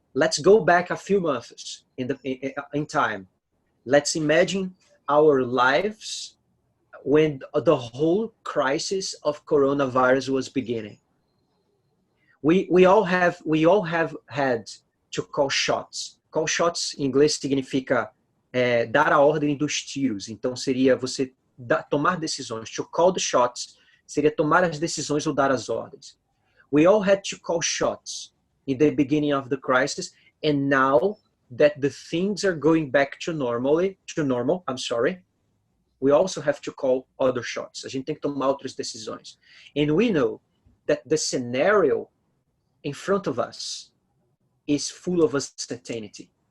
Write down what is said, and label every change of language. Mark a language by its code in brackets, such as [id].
[en] Let's go back a few months in time. Let's imagine our lives when the whole crisis of coronavirus was beginning. We all have had to call shots. [pt] Call shots em inglês significa dar a ordem dos tiros. Então seria você tomar decisões. [en] To call the shots [pt] seria tomar as decisões ou dar as ordens. [en] We all had to call shots in the beginning of the crisis, and now that the things are going back to normal, we also have to call other shots. [pt] A gente tem que tomar outras decisões. [en] And we know that the scenario in front of us is full of uncertainty.